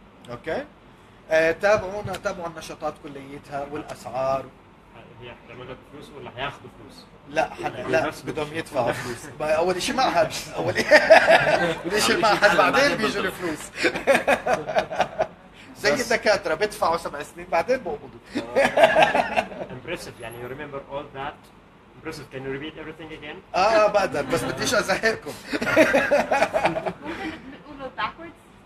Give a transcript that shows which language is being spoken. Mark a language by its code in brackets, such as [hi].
[ar] اوكي، تابعوا النشاطات كليتها والاسعار. هي حتعمل لك فلوس ولا هياخدوا فلوس؟ لا بدهم يدفعوا فلوس. اول شيء معهد، اول شيء معهد، بعدين بيجوا الفلوس. زي الدكاترة بدفعوا 7 سنين بعدين بقبضوا. [en] Impressive. يعني you remember all that. Impressive. Can you repeat everything again? [ar] بقدر، بس بديش ازهقكم. ممكن نقوله backwards.